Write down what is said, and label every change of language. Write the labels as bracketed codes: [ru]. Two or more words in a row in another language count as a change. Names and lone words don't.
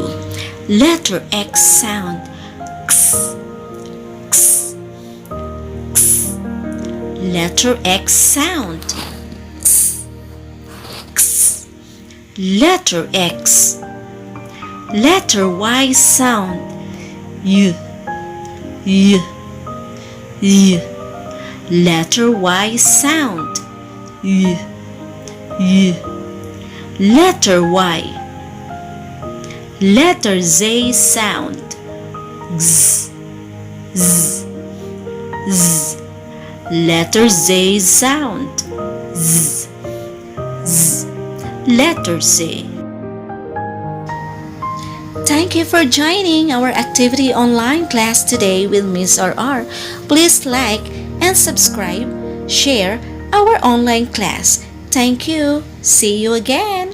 [en] Letter X sound. X, x, x. Letter X sound. X, x. Letter X. Letter Y sound. Y, y, y. Letter Y sound. Y, y. Letter Y. Letter Z sound. Z, z, z. Letter Z sound. Z, z. Letter Z. Thank you for joining our activity online class today with Miss RR. Please like and subscribe, share our online class. Thank you. See you again.